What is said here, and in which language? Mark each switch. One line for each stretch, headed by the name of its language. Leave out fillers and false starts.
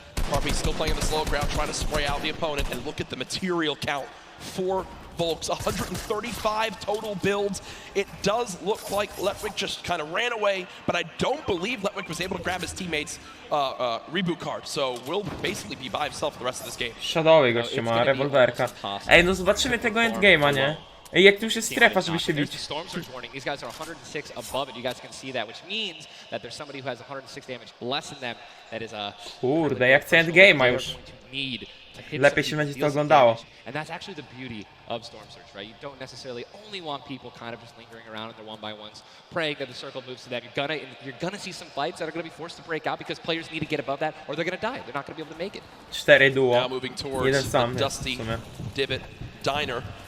English: Parpy still playing on the slow ground, trying to spray out the opponent, and look at the material count for Volks, 135 total builds. It does look like Letwick just kind of ran away, but I don't believe Letwick was able to grab his teammate's reboot card, so will basically be by himself the rest of this game.
Polish: Shadowy gościu ma, rewolwerka. Ej, no zobaczymy tego endgame'a, nie? Ej, jak tu już jest strefa, żeby się bić.
English: Storm Surge warning. These guys are 106 above it. You guys can see that, which means that there's somebody who has 106 damage less than them. That is a
Polish: kurde, jak chcę endgame'a już. Lepiej się będzie to oglądało.
English: And that's actually the beauty of Storm Surge, right? You don't necessarily only want people kind of just lingering around in their 1-by-1s, praying that the circle moves to them. You're gonna see some fights that are gonna be forced to break out because players need to get above that, or they're gonna die. They're not gonna be able to make it. 4 duo. Now moving towards the Dusty Divot Diner.